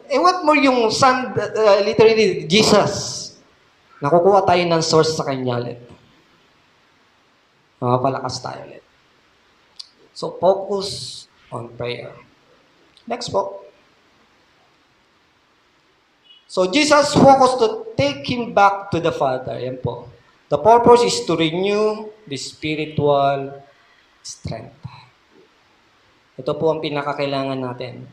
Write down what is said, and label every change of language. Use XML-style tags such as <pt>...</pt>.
<en>What more yung sun, literally, Jesus.</en> <tl>Nakukuha tayo ng source sa Kanya ulit. Mapapalakas tayo ulit.</tl> <en>So, focus on prayer. Next po. So, Jesus focused to take him back to the Father.</en> <tl>Yan po.</tl> <en>The purpose is to renew the spiritual strength.</en> <tl>Ito po ang pinakakailangan natin.</tl>